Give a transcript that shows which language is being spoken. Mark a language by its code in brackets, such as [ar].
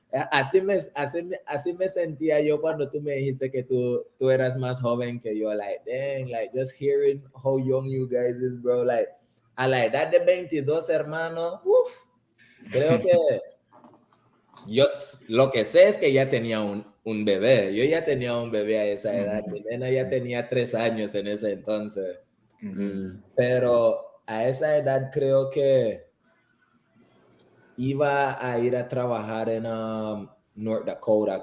[es] Así me sentía yo cuando tú me dijiste que tú eras más joven que yo. [en] Like, dang, like, just hearing how young you guys is, bro. [es] Like, a la edad de 22, hermano, creo que yo lo que sé es que ya tenía un bebé. Yo ya tenía un bebé a esa edad. Mi nena ya tenía 3 años en ese entonces. Pero a esa edad creo que iba a ir a trabajar en North Dakota.